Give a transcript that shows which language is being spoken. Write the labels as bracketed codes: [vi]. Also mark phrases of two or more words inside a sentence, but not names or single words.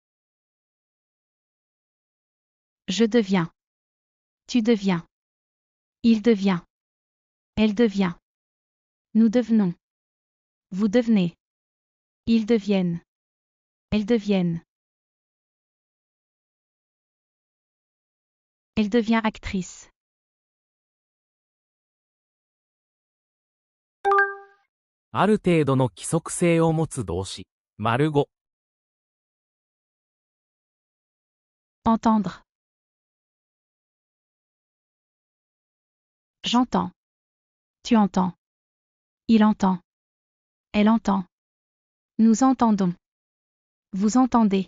[fr] Je deviens. Tu deviens. Il devient. Elle devient. Nous devenons. Vous devenez. Ils deviennent. Elles deviennent. Elle devient actrice. [ja] ある程度の規則性を持つ動詞。丸5。 [fr] Entendre. J'entends. Tu entends. Il entend. Elle entend. Nous entendons. Vous entendez.